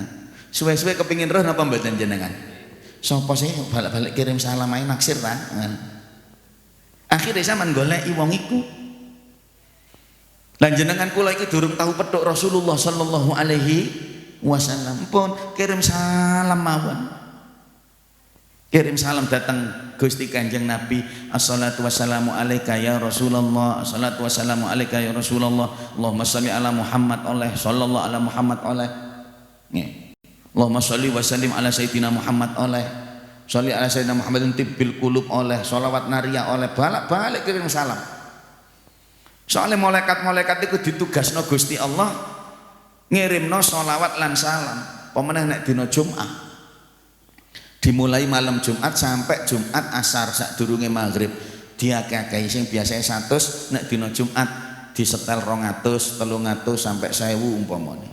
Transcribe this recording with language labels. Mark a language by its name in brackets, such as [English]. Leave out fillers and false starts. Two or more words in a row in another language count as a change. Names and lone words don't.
[Javanese] Suwe-suwe kepingin roh napa mboten jenengan? Sapa sih balik-balik kirim salam ae naksir ta? Akhire sampean goleki wong iku. Lan jenengan kula iki durung tahu petuk Rasulullah [Arabic] صلى الله عليه وسلم. [Javanese] Pun kirim salam mawon. Kirim salam datang Gusti Kanjeng Nabi. [Arabic] الصلاة والسلام عليك يا رسول الله. الصلاة والسلام عليك يا رسول الله. اللهم صل على محمد oleh صلى الله على محمد oleh. [Javanese] Nggih. [Arabic] اللهم صل وسلم على سيدنا محمد oleh. صل على سيدنا محمد طب القلوب oleh. Sholawat naria oleh. [Javanese] Balik kirim salam. Soalnya malaikat-malaikat itu ditugasno Gusti Allah ngirimno sholawat lan salam. Pemenang nek dina Jumat. Dimulai malam Jumat sampai Jumat asar sadurunge maghrib diakeh-akeh sing biasane 100 nek dina Jumat disetel 200, 300 sampai 1000 umpamane.